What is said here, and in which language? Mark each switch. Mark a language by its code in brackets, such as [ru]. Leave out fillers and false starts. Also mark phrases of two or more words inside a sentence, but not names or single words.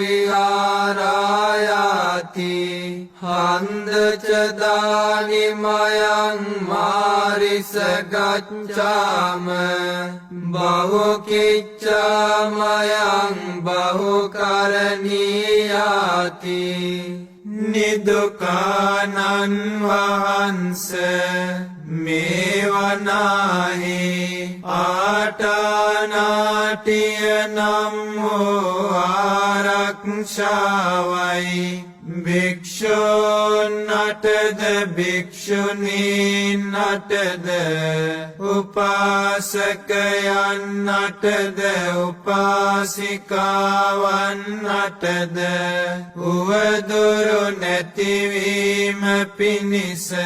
[pi] විහාරායාති හන්දච දානිමයං මාරිස ගච්ඡාම බහුකිච්ඡාමයං බහුකරණීයාති [si] නිදුකානන් වහන්ස මේ වනාහි ආටානාටිය නම් වූ ආරක්ෂාවයි භික්ෂුන්නටද භික්ෂුණීන්නටද උපාසකයන්නටද උපාසිකාවන්නටද උවදුරු නැතිවීම පිණිස